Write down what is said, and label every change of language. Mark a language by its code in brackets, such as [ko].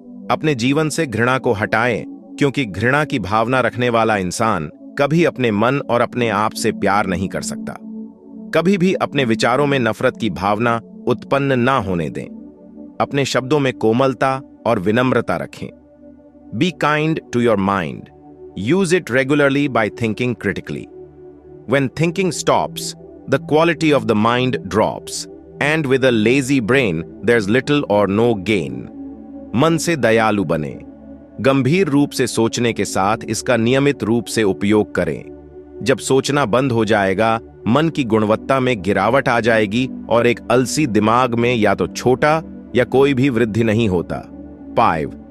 [hi] अपने जीवन से घृणा को हटाएं, क्योंकि घृणा की भावना रखने वाला इंसान कभी अपने मन और अपने आप से प्यार नहीं कर सकता। कभी भी अपने विचारों में नफरत की भावना उत्पन्न ना होने दें। अपने शब्दों में कोमलता और विनम्रता रखें। [en] Be kind to your mind. Use it regularly by thinking critically. When thinking stops, the quality of the mind drops, and with a lazy brain, there's little or no gain. [hi] मन से दयालु बने। गंभीर रूप से सोचने के साथ इसका नियमित रूप से उपयोग करें। जब सोचना बंद हो जाएगा, मन की गुणवत्ता में गिरावट आ जाएगी और एक अलसी दिमाग में या तो छोटा या कोई भी वृद्धि नहीं होता। 5.